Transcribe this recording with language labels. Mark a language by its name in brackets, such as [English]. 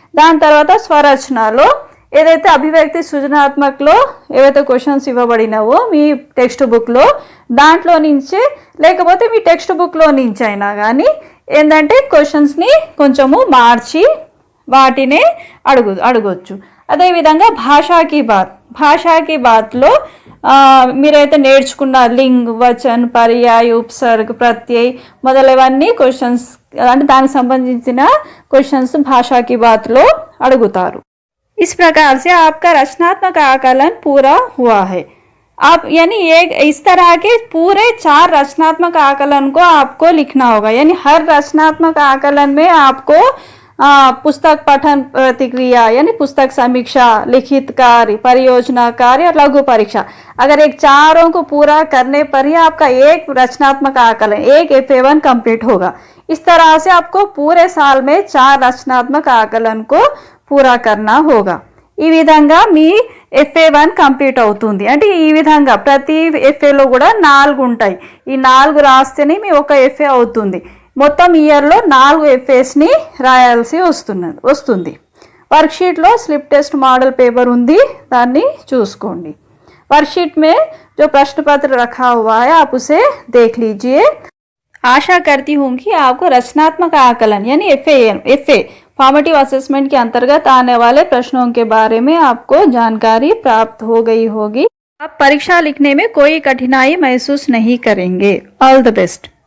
[Telugu] దాని తర్వాత స్వరచనలో ఏదైతే అభివ్యక్తి సృజనాత్మకలో ఏవైతే క్వశ్చన్స్ ఇవ్వబడినావో మీ టెక్స్ట్ బుక్లో దాంట్లో నుంచే లేకపోతే మీ టెక్స్ట్ బుక్లో నుంచి అయినా కానీ ఏంటంటే క్వశ్చన్స్ని కొంచెము మార్చి వాటినే అడగొచ్చు. అదేవిధంగా భాషాకి బాత్లో మీరైతే నేర్చుకున్న లింగ్, వచన్, పర్యాయ, ఉపసర్గ్, ప్రత్యయ్ మొదలైనవన్నీ క్వశ్చన్స్ అంటే దానికి సంబంధించిన క్వశ్చన్స్ భాషాకి బాత్లో అడుగుతారు. [Hindi] इस प्रकार से आपका रचनात्मक आकलन पूरा हुआ है. आप यानी इस तरह के पूरे 4 रचनात्मक आकलन को आपको लिखना होगा. यानी हर रचनात्मक आकलन में आपको पुस्तक पठन प्रतिक्रिया यानी पुस्तक समीक्षा, लिखित कार्य, परियोजना कार्य और लघु परीक्षा, अगर एक 4 को पूरा करने पर ही आपका एक रचनात्मक आकलन एक FA1 कंप्लीट होगा. इस तरह से आपको पूरे साल में 4 रचनात्मक आकलन को పూరా కర్నా హోగా. [Telugu] ఈ విధంగా మీ FA1 కంప్లీట్ అవుతుంది. అంటే ఈ విధంగా ప్రతి FAలో కూడా 4 ఉంటాయి. ఈ 4 రాస్తేనే మీ ఒక FA అవుతుంది. మొత్తం ఇయర్లో 4 FAస్ని రాయాల్సి వస్తుంది. వర్క్షీట్లో స్లిప్ టెస్ట్ మॉडल पेपर ఉంది, దాన్ని చూసుకోండి. [Hindi] वर्कशीट में जो प्रश्न पत्र रखा हुआ है आप उसे देख लीजिए. आशा करती हूँ कि आपको रचनात्मक आकलन यानी FA फॉर्मेटिव असेसमेंट के अंतर्गत आने वाले प्रश्नों के बारे में आपको जानकारी प्राप्त हो गई होगी. आप परीक्षा लिखने में कोई कठिनाई महसूस नहीं करेंगे. All the best.